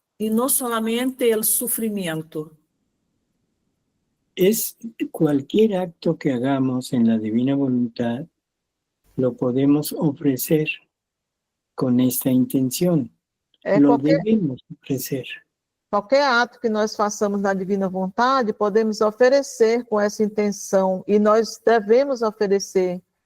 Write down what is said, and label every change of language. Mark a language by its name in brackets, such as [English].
[Portuguese] Não [Spanish] solamente [Portuguese] o sofrimento. [Spanish] es cualquier acto que hagamos en la divina voluntad, lo podemos ofrecer con esta intención. Lo debemos ofrecer. [Portuguese] Qualquer ato que nós façamos na divina vontade, podemos oferecer com essa intenção, e nós devemos oferecer.